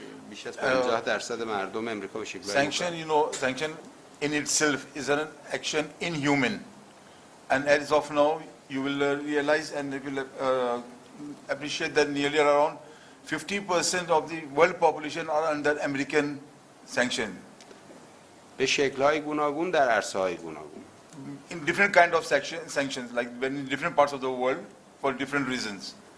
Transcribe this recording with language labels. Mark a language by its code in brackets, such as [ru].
[fa] بیش از 50% مردم امریکا به شکل‌های مختلف. [en] sanction in itself is an action inhuman, and as of now you will realize and you will appreciate that nearly around 50% of the world population are under American sanction. [fa] به شکل‌های گوناگون در عرصه‌های گوناگون. [en] In different kind of sanctions, like in different parts of the world for different reasons.